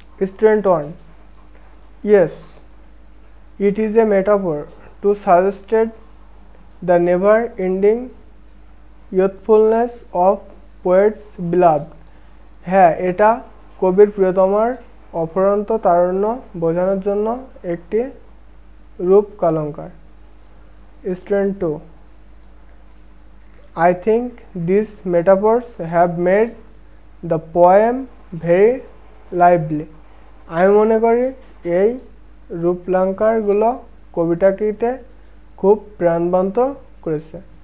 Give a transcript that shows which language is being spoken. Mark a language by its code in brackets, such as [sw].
[en] Student 1, yes, it is a metaphor to suggested the never ending youthfulness of poet's beloved. [bn] হ্যাঁ, এটা কবির প্রিয়তমার অফুরন্ত তারুণ্য বোঝানোর জন্য একটি রূপকালঙ্কার। [en] Student 2, I think these metaphors have made the poem very lively. [bn] আমি মনে করি এই রূপলাঙ্কারগুলো কবিতাটিতে খুব প্রাণবন্ত করেছে।